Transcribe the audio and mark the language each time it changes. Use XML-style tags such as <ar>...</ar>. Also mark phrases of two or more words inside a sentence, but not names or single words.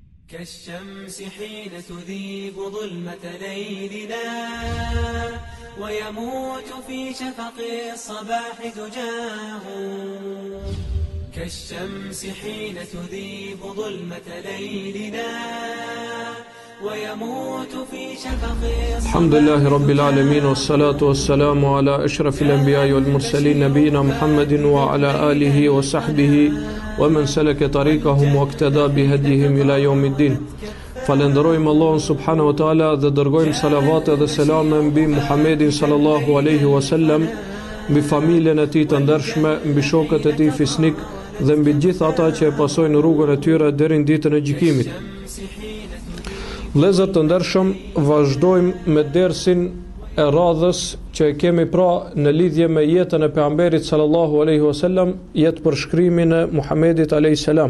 <ar>كالشمس حين تذيب ظلمة ليلنا ويموت في شفق الصباح دجاه كالشمس حين تذيب ظلمة ليلنا ويموت في شفق الحمد لله رب العالمين والصلاة والسلام على أشرف الأنبياء والمرسلين نبينا محمد وعلى آله وصحبه ومن سلك طريقهم واقتدى بهديهم إلى يوم الدين.</ar> <sq>Falenderojmë Allahun</sq> <ar>سبحانه وتعالى</ar> <sq>dhe dërgojmë salavate dhe selame mbi Muhammedin</sq> <ar>صلى الله عليه وسلم,</ar> <sq>mbi familjen e tij të ndershme, mbi shokët e tij fisnik dhe mbi gjithë ata që e pasojnë rrugën e tyre deri në ditën e gjykimit. Vëllezër të ndershëm, vazhdojmë me dersin e radhës që e kemi pra në lidhje me jetën e pejgamberit</sq> <ar>صلى الله عليه وسلم,</ar> <sq>jetë përshkrimin e Muhammedit</sq> <ar>عليه السلام.</ar>